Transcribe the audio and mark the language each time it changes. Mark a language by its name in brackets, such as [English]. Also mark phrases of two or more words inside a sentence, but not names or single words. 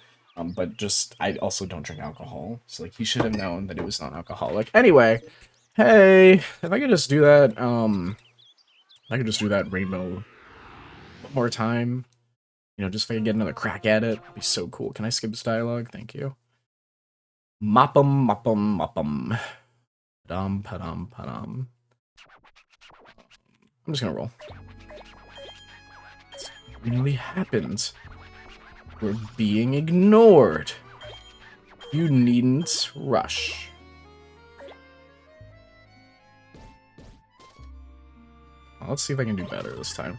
[English] But just, I also don't drink alcohol. So, like, he should have known that it was non-alcoholic. Anyway, Hey, if I could just do that, if I could just do that rainbow one more time, you know, just if I could get another crack at it, it'd be so cool. Can I skip this dialogue? Thank you. Moppum, moppum, moppum. Padum, padum, padum. I'm just gonna roll. It really happened. We're being ignored. You needn't rush. Well, let's see if I can do better this time.